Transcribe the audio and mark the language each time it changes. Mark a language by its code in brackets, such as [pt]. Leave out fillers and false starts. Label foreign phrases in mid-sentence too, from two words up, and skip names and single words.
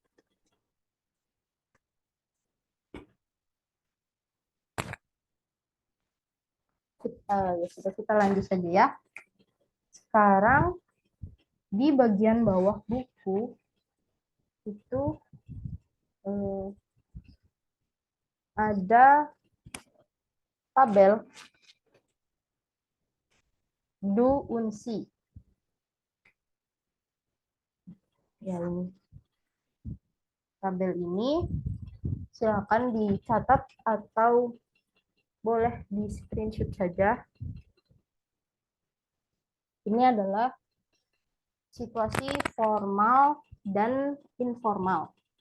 [id] Kita lanjut saja ya. Sekarang di bagian bawah buku itu ada tabel [de] du und sie. [id] Ya, ini. Tabel ini silakan dicatat atau boleh di screenshot saja. Ini adalah situasi formal dan informal.